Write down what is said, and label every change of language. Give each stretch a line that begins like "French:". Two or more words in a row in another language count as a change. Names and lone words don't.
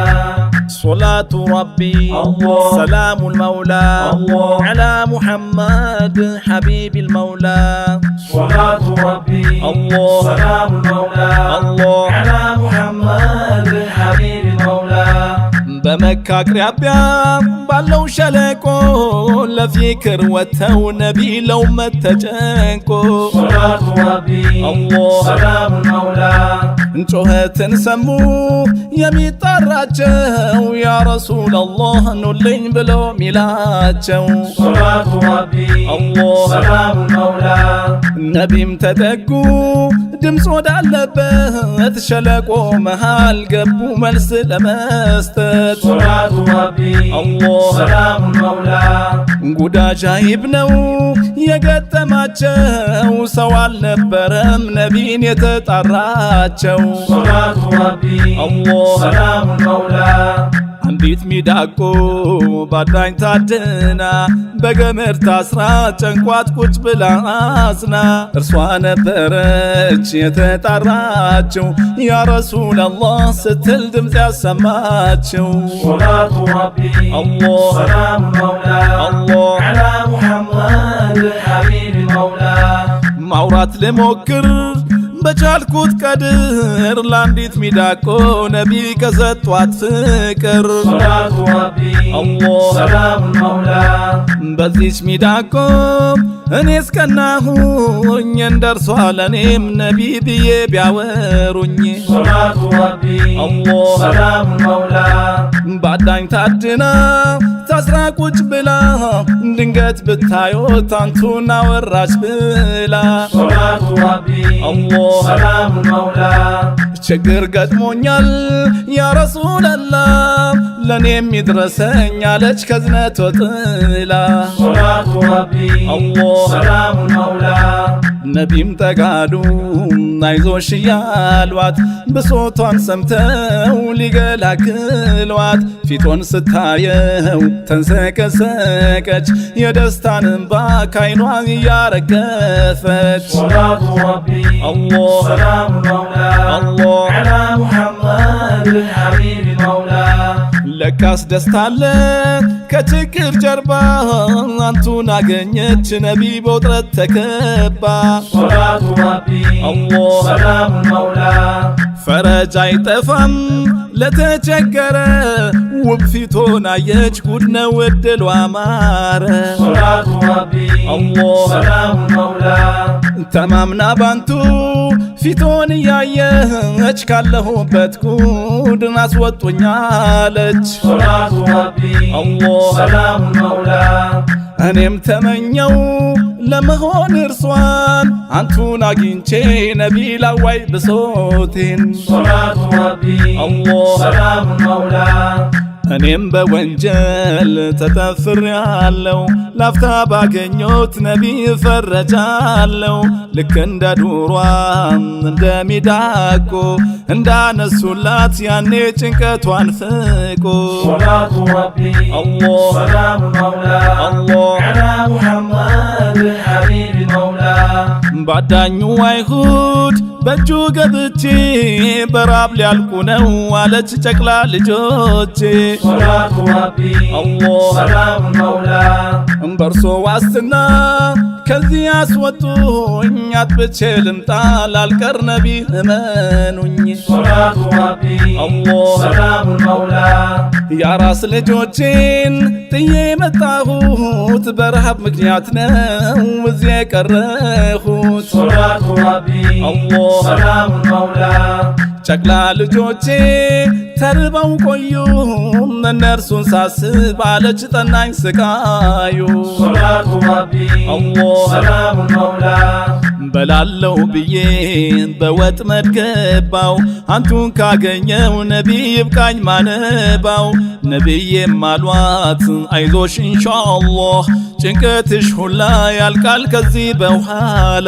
Arabic: صلاة ربي الله سلام المولى الله على محمد حبيب المولى صلاة ربي الله سلام المولى الله على محمد حبيب المولى
Amharic: በመካ አቅራቢያ ባለው ሸለቆ ለፊክር ወተው ነቢ ለውመት ተጨንቆ
Arabic: صلاة ربي الله سلام المولى
Amharic: ጩኸትን ሰሙ የሚጣራቸው
Arabic: يا رسول الله
Amharic: ኑልኝ ብሎ ሚላቸው
Arabic: صلاة ربي الله سلام المولى
Amharic: ነቢም ተጠጉ ድምፅ ወዳለበት ሸለቆ መሃል ገቡ መልስ ለመስጠት
Arabic: صلاة ربي الله سلام المولى
Amharic: ጉድ አጃይብ ነው የገጠማቸው ሰው አልነበረም ነቢን የተጣራቸው
Arabic: صلاة ربي الله سلام المولى
Amharic: አንዲት ሚዳቆ ባዳኝ ታድና በገመድ ታስራ ጨንቋት ቁጭ ብላ አዝና እርሷ ነበረች የተጣራችው
Arabic: يا رسول الله
Amharic: ስትል ድምፅ ያሰማችው
Arabic: صلاة ربي الله سلام المولى الله على محمد حبيب المولى
Amharic: ማውራት ልሞክር በቻልኩት ቀድር ለአንዲት ሚዳቆ ነቢ ከሰጧት ፍቅር
Arabic: صلاة ربي الله سلام المولى
Amharic: በዚች ሚዳቆ እኔ እስቀናሁኝ እንደርሷ ለኔም ነቢ ብዬ ቢያወሩኝ
Arabic: صلاة ربي الله سلام المولى
Amharic: ባዳኝ ታድና ታስራ ቁጭ ብላ ድንገት ብታዩት አንቱን አወራች ብላ
Arabic: صلاة ربي الله سلام المولى
Amharic: ችግር ገጥሞኛል
Arabic: يا رسول الله
Amharic: ለኔም ይድረሰኝ አለች ከዝነት ወጥላ
Arabic: صلاة ربي الله سلام المولى
Amharic: ነቢም ተጋዱ አይዞሽ እያሏት ብሶቷን ሰምተው ሊገላግሏት ፊቶን ስታየው ተንሰቀሰቀች የደስታን እንባ ካይኗ እያረገፈች
Arabic: صلاة ربي الله سلام المولى الله على محمد حبيب المولى
Amharic: ለካስ ደስታለ ከችግር ጀርባ አንቱን አገኘች ነቢ በውጥረት ተከባ
Arabic: صلاة ربي الله سلام المولى
Amharic: ፈረጅ አይጠፋም ለተቸገረ ውብ ፊቶን አየች ጉድ ነው እድሏ አማረ
Arabic: صلاة ربي الله سلام المولى
Amharic: ተማምና ባንቱ ፊቶን እያየች ካለሁበት ጉድ አስወጡኛለች
Arabic: صلاة ربي الله سلام المولى
Amharic: እኔም ተመኘው ለመሆን እርሷን አንቱን አግኝቼ ነቢ ላዋይ ብሶቴን
Arabic: صلاة ربي الله سلام المولى
Amharic: እኔም በወንጀል ተጠፍሬአለሁ ላፍታ ባገኘሁት ነቢ እፈረጃለሁ ልክ እንደ ዱሯም እንደ ሚዳቆ እንዳነሱላት ያኔ ጭንቀቷን ፍቆ
Arabic: صلاة ربي الله سلام المولى الله على محمد حبيب المولى
Amharic: ባዳኙ አይሁድ በእጁ ገብቼ በራብ ሊያልቁ ነው አለች ጨቅላ ልጆቼ
Arabic: صلاة ربي الله سلام المولى
Amharic: በርሶ ዋስትና ከዚህ ያስወጡኝ አጥብቼ ልምጣ ላልቀር ነቢ እመኑኝ
Arabic: صلاة ربي الله سلام المولى
Amharic: ያራስ ልጆቼን ጥዬ መጣሁት በረሃብ ምክንያት ነው እዚህ የቀረሁት
Arabic: صلاة ربي الله سلام المولى
Amharic: ጨቅላ ልጆቼ ተርበው ቆዩ እነርሱን ሳስብ አለች ጠናኝ ስቃዩ
Arabic: صلاة ربي الله سلام المولى
Amharic: በላለው ብዬ በወጥመድ ገባው አንቱን ካገኘው ነቢይ ይብቃኝ ማነባው ነቢዬም አሏት አይዞሽ
Arabic: إن شاء الله
Amharic: ጭንቀትሽ ሁላ ያልቃል ከዚህ በኋላ